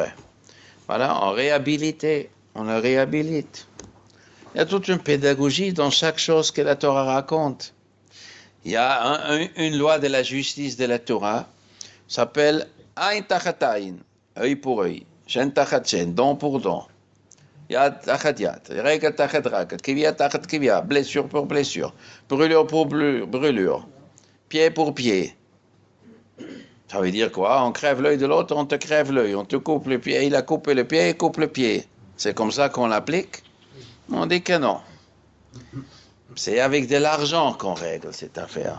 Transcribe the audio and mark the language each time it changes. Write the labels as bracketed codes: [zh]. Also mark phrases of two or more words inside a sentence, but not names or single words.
[fr] Voilà, on le réhabilite. Il y a toute une pédagogie dans chaque chose que la Torah raconte. Il y a une loi de la justice de la Torah, s'appelle [he] עין תחת עין, [fr] œil pour œil, [he] שן תחת שן, [fr] don pour don. [he] יד תחת יד, רגל תחת רגל, כוויה תחת כוויה, [fr] blessure pour blessure, brûlure pour brûlure, pied pour pied. Ça veut dire quoi? On crève l'œil de l'autre, on te crève l'œil, on te coupe le pied, il a coupé le pied, il coupe le pied. C'est comme ça qu'on l'applique? On dit que non. C'est avec de l'argent qu'on règle cette affaire.